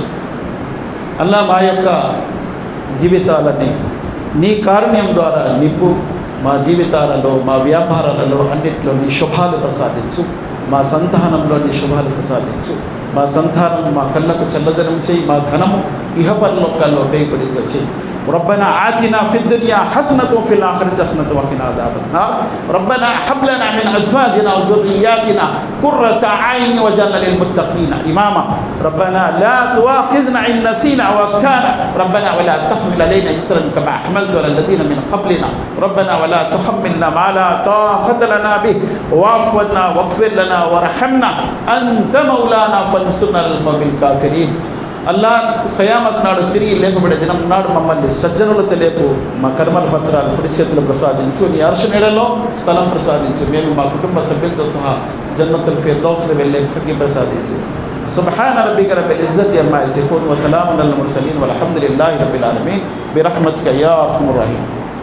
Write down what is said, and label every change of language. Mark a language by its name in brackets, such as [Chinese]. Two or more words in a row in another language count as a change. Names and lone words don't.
[Telugu] అల్లాహ్ మా యొక్క జీవితాలని నీ కారుణ్యం ద్వారా నింపు. మా జీవితాలలో, మా వ్యాపారాలలో అన్నింటిలో నీ శుభాలు ప్రసాదించు. మా సంతానంలో నీ శుభాలు ప్రసాదించు. మా సంతానం మా కళ్ళకు చల్లదనం చేయి. మా ధనము ఇహపరలోకాల్లో ఉపయోగపడిగా చేయి. [Arabic] ربنا آتنا في الدنيا حسنة وفي الآخرة حسنة وقنا عذاب النار. ربنا هب لنا من أزواجنا وذرياتنا قرة أعين واجعلنا للمتقين إماما. ربنا لا تؤاخذنا إن نسينا أو أخطأنا. ربنا ولا تحمل علينا إصرا كما حملت على الذين من قبلنا. ربنا ولا تحملنا ما لا طاقة لنا به واعف عنا واغفر لنا وارحمنا أنت مولانا فانصرنا على القوم الكافرين. [Telugu] అల్లాహ్ ఖయామత్ నాడు తిరిగి లేపబడే దినం నాడు మమ్మల్ని సజ్జనులతో లేపు. మా కర్మల పత్రాలు కుడి చేతులు ప్రసాదించు. నీ అర్ష నీడలో స్థలం ప్రసాదించు. మేము మా కుటుంబ సభ్యులతో సహా జన్నతుల్ ఫిర్దౌస్లో వెళ్ళే భాగ్యం ప్రసాదించు. [Arabic] سبحان ربك رب العزة عما يصفون وسلام على المرسلين والحمد لله رب العالمين برحمتك يا أرحم الرحيم.